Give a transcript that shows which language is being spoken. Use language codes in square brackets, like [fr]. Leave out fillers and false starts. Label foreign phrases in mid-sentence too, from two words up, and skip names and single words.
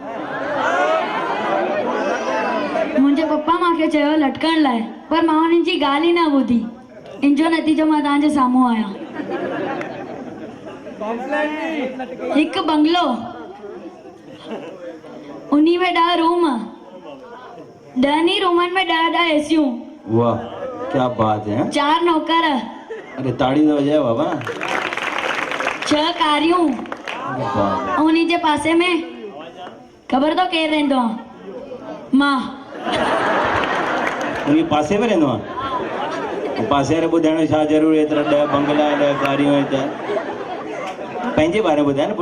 [sd] मुंहिंजे पप्पा मूंखे चयो लटकण लाइ, पर मां हुननि जी ॻाल्हि ई न ॿुधी। इन जो नतीजो मां तव्हांजे साम्हूं आहियां। हिकु बंगलो, उन्ही में 10 रूम, 10 रूमनि में 10 एसियूं। [hi] वाह क्या बात है। [sd] 4 नौकर, [hi] अरे ताड़ी तो बजाए बाबा। [sd] 6 कारियूं। वाह उन्ही जे पासे में ख़बर तो केरु रहंदो आहे? मां। उनके पासे में रहंदो आहे? पासे वारे ॿुधाइण छा ज़रूरी एतिरा 10 बंगला 10 कारियूं त पंहिंजे बारे में ॿुधाए न पुट।